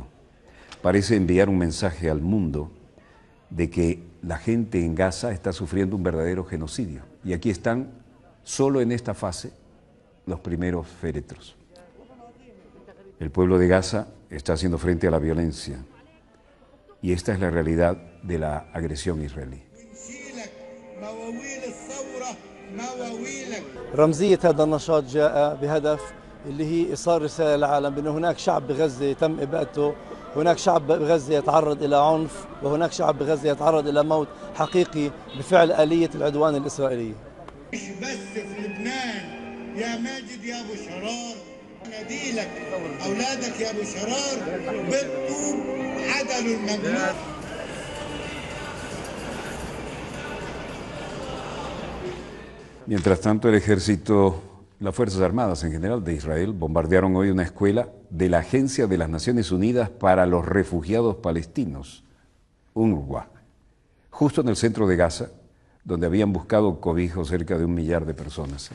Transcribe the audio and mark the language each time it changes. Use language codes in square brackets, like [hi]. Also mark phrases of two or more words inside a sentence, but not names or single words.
[es] Parece enviar un mensaje al mundo de que la gente en Gaza está sufriendo un verdadero genocidio. Y aquí están, solo en esta fase, los primeros féretros. El pueblo de Gaza está haciendo frente a la violencia. Y esta es la realidad de la agresión israelí. [ar] رمزية هذا النشاط جاء بهدف اللي هي إيصال رسالة للعالم بأن هناك شعب بغزة تم إبادته، هناك شعب بغزة يتعرض إلى عنف، وهناك شعب بغزة يتعرض إلى موت حقيقي بفعل آلية العدوان الإسرائيلي. مش بس في لبنان يا ماجد يا أبو شرار، ناديلك أولادك يا أبو شرار بالطوب عدلوا الممنوع. [es] Mientras tanto, el ejército, las Fuerzas Armadas en general de Israel bombardearon hoy una escuela de la Agencia de las Naciones Unidas para los Refugiados Palestinos, UNRWA, justo en el centro de Gaza, donde habían buscado cobijo cerca de 1 millar de personas.